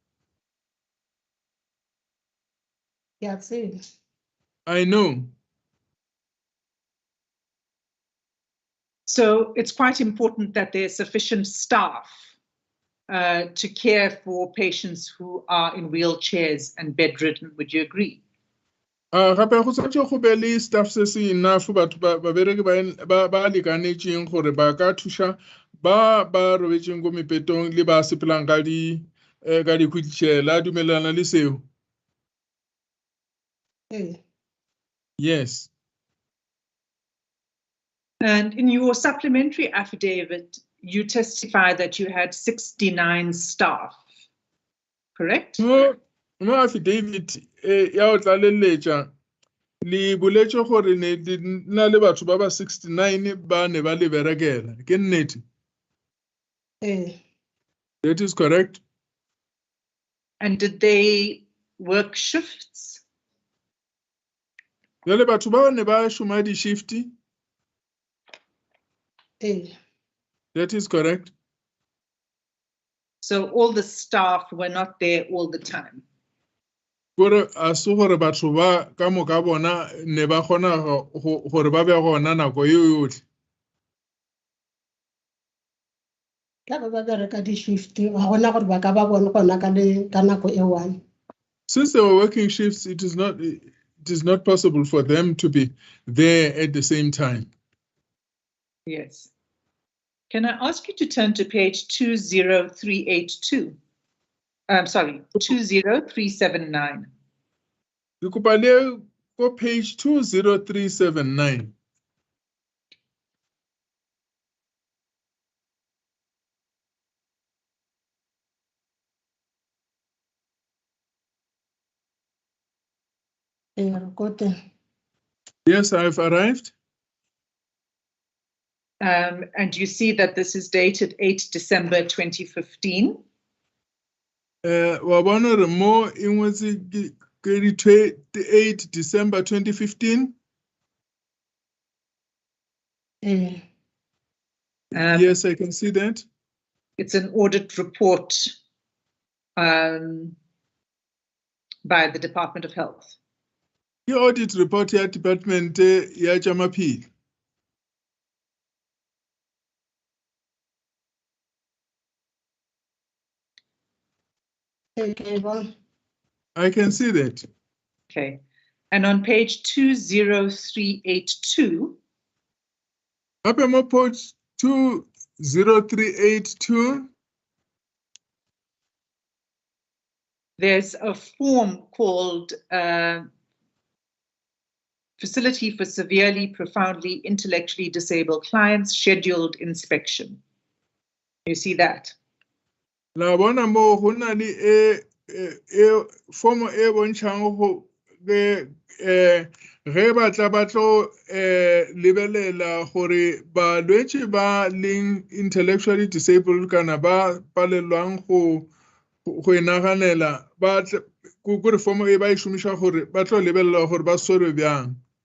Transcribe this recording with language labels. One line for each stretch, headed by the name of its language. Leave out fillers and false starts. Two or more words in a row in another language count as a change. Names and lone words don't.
Northern Sotho: Ke a tseba.
English: I know. So it's quite important that there's sufficient staff to care for patients who are in wheelchairs and bedridden. Would you agree?
Northern Sotho: Gape go setse go be le staff se se enough batho babereki ba lekanetseng gore ba ka thusa ba robetseng go mepetong le ba sepelang ka di-wheelchair. La dumelana le seo?
English: Yes. And in your supplementary affidavit, you testify that you had 69 staff, correct?
Northern Sotho: Mo affidavit ya o tlaleletša le boletse gore ne di na le batho ba 69 ba ne ba le berekela. Ke nnete?
English: That is correct. And did they work shifts?
Northern Sotho: Jale batho ba ne ba šoma di-shifti?
English: That is correct. So all the staff were not there all the time.
Northern Sotho: Gore a se gore batho ba ka moka bona ne ba kgona gore ba be gona nako eo yotlhe. Ka ba bereka di-shift ga gona gore ba ka ba bone gona ka nako e one.
English: Since they were working shifts, it is not possible for them to be there at the same time. Yes. Can I ask you to turn to page 20382? Sorry, 20379.
Northern Sotho: Ke kopa le go page 20379.
English: Yes, I've arrived. And you see that this is dated 8 December 2015.
Northern Sotho: Wa bona re mo e ngwetse ke 8 December 2015.
English: Yes, I can see that. It's an audit report by the Department of Health. The audit report
Northern Sotho: ya Department ya tša maphelo.
English: I can see that. Okay. And on page 20382. Up on page 20382. There's a form called Facility for Severely, Profoundly, Intellectually Disabled Clients Scheduled Inspection. You see that?
Northern Sotho: La bona mo go na le form e bontšhang go ge ba tla ba tlo lebelela gore balwetse ba leng
English: intellectually disabled
Northern Sotho: kana ba palelwang go inaganela ba gore form e ba e šomiša gore ba tlo lebelela gore ba swerwe bjang.